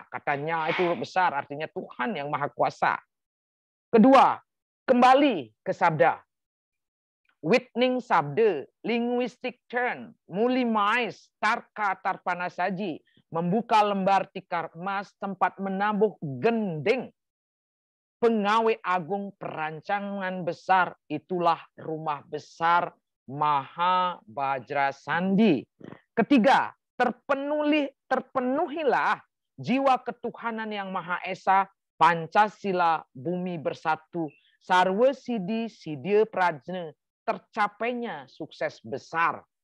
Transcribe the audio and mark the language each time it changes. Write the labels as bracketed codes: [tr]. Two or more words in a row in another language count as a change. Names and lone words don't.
[id] Katanya itu besar, artinya Tuhan yang Maha Kuasa. Kedua, kembali ke sabda. [kaw] Witning sabda, [en] linguistic turn, mulimais, tarka tarpanasaji, [id] membuka lembar tikar emas, tempat menabuh gending. Pengawai agung perancangan besar, itulah rumah besar Maha Bajrasandi. Ketiga, terpenuhilah jiwa ketuhanan yang Maha Esa, Pancasila, bumi bersatu, [sa] Sarwa Sidi, Sidya Prajna, [id] tercapainya sukses besar.